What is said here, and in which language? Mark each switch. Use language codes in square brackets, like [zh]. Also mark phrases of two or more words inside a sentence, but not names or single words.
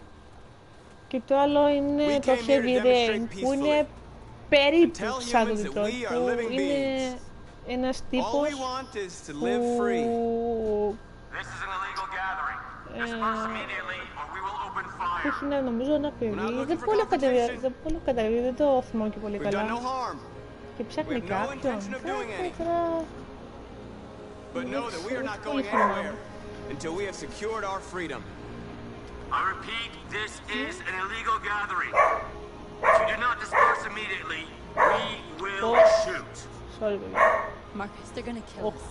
[el] Και το άλλο είναι το Heavy Rain, που είναι περίπου σαν το Detroit, που είναι ένας τύπος που έχει να νομίζω ένα παιδί, δεν πολύ καταγγελία, δεν το θυμάμαι και πολύ καλά και ψάχνει κάποιον. [en] But know that we are not going anywhere until we have secured our freedom. I repeat, this is an illegal gathering. If you do not disperse immediately, we will shoot. Sorry, Marcus, they're gonna kill us.